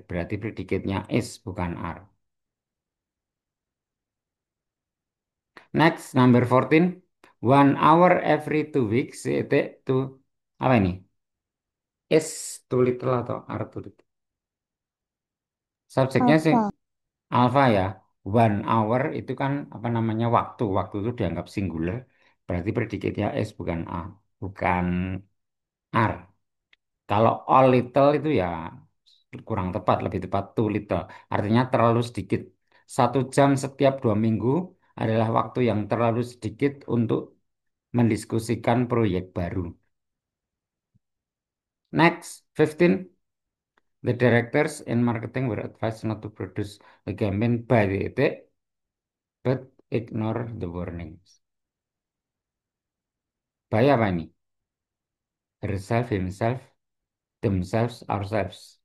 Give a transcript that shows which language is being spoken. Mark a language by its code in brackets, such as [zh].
[id] Berarti predikatnya is bukan are. [en] Next, number 14. 1 hour every 2 weeks. [id] Itu apa ini? [en] Is too little [id] atau [en] are too little? [id] Subjeknya sih Alpha. alpha ya. 1 hour itu kan apa namanya waktu. Waktu itu dianggap singular. Berarti predikatnya is bukan a, bukan are. Kalau all little itu ya kurang tepat, lebih tepat too little. Artinya terlalu sedikit. 1 jam setiap 2 minggu adalah waktu yang terlalu sedikit untuk mendiskusikan proyek baru. [en] Next, 15. The directors in marketing were advised not to produce the campaign by the [id] titik, [en] but ignore the warnings. [id] Bahaya apa ini? [en] Herself, himself, themselves, ourselves.